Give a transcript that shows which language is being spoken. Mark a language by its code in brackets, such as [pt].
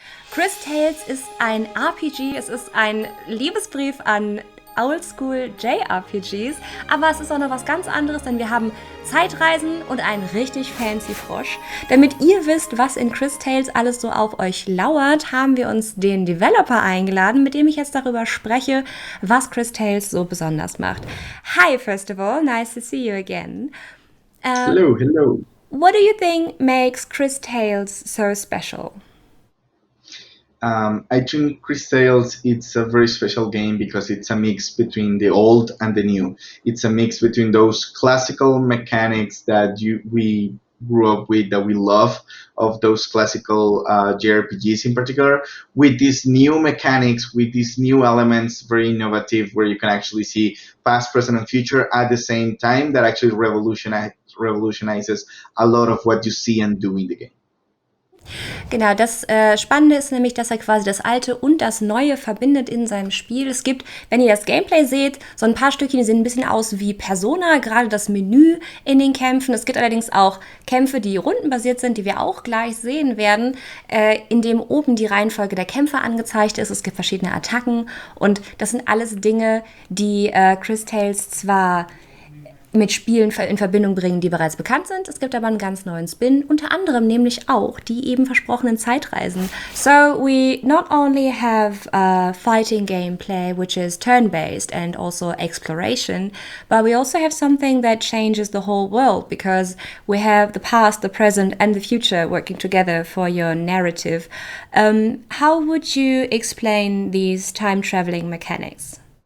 [de] Cris Tales ist ein RPG, es ist ein Liebesbrief an Oldschool JRPGs, aber es ist auch noch was ganz anderes, denn wir haben Zeitreisen und einen richtig fancy Frosch. Damit ihr wisst, was in Cris Tales alles so auf euch lauert, haben wir uns den Developer eingeladen, mit dem ich jetzt darüber spreche, was Cris Tales so besonders macht. [en] Hi, first of all, nice to see you again. Hello, hello. What do you think makes Cris Tales so special? I think Cris Tales it's a very special game because it's a mix between the old and the new. It's a mix between those classical mechanics that we grew up with, that we love, of those classical JRPGs in particular, with these new mechanics, with these new elements, very innovative, where you can actually see past, present, and future at the same time. That actually revolutionizes a lot of what you see and do in the game. [de] Genau, das Spannende ist nämlich, dass er quasi das Alte und das Neue verbindet in seinem Spiel. Es gibt, wenn ihr das Gameplay seht, so ein paar Stückchen, die sehen ein bisschen aus wie Persona, gerade das Menü in den Kämpfen. Es gibt allerdings auch Kämpfe, die rundenbasiert sind, die wir auch gleich sehen werden, in dem oben die Reihenfolge der Kämpfe angezeigt ist. Es gibt verschiedene Attacken und das sind alles Dinge, die Cris Tales zwar mit Spielen in Verbindung bringen, die bereits bekannt sind. Es gibt aber einen ganz neuen Spin, unter anderem nämlich auch die eben versprochenen Zeitreisen. [en] So we not only have fighting gameplay, which is turn-based and also exploration, but we also have something that changes the whole world because we have the past, the present and the future working together for your narrative. How would you explain these time-traveling mechanics?